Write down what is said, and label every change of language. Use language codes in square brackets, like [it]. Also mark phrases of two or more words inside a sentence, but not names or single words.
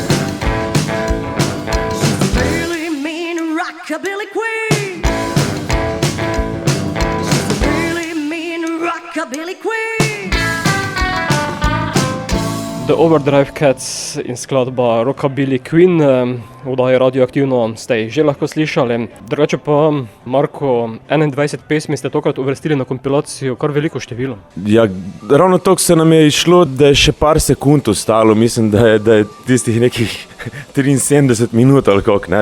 [en] She's a really mean rockabilly queen. She's a really mean rockabilly queen. [sl] The Overdrive Cats in skladba Rockabilly Queen, vdaje Radioaktivno ste že lahko slišali. Drugače pa, Marko, 21 pesmi ste tokrat uvrstili na kompilacijo, kar veliko število. Ja, ravno toliko se nam je išlo, da je še par sekund ostalo, mislim, da je tistih nekih 73 minut ali kako, ne.